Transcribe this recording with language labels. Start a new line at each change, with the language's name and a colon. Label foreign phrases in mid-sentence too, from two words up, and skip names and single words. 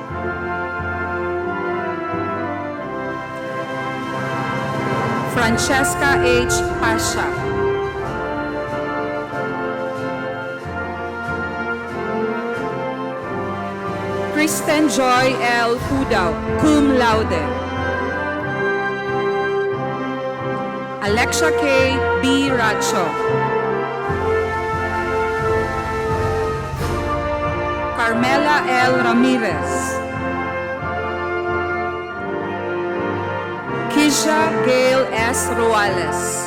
English: Francesca H. Pasha. Kristen Joy L. Pudao,
Latin: cum laude.
English: Alexia K. B. Racho. Carmela L. Ramirez. Kisha Gail S. Ruales.